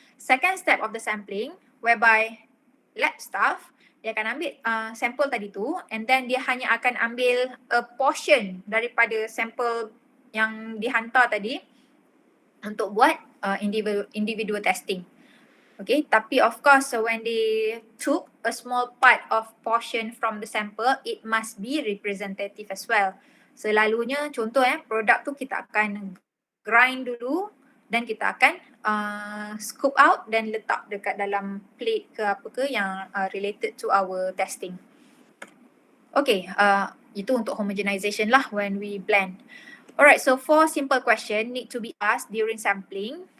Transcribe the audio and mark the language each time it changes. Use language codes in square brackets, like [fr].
[en] Second step of the sampling, whereby lab staff [ms] dia akan ambil sampel tadi tu, [en] and then [ms] dia hanya akan ambil [en] a portion [ms] daripada sampel yang dihantar tadi untuk buat [en] individual testing. Okay, tapi of course when they took a small part of portion from the sample, it must be representative as well. [ms] Selalunya contoh produk tu kita akan grind dulu dan kita akan scoop out dan letak dekat dalam plate ke apa ke yang [en] related to our testing. Okay, [ms] itu untuk [en] homogenization lah when we blend. Alright, so 4 simple question need to be asked during sampling.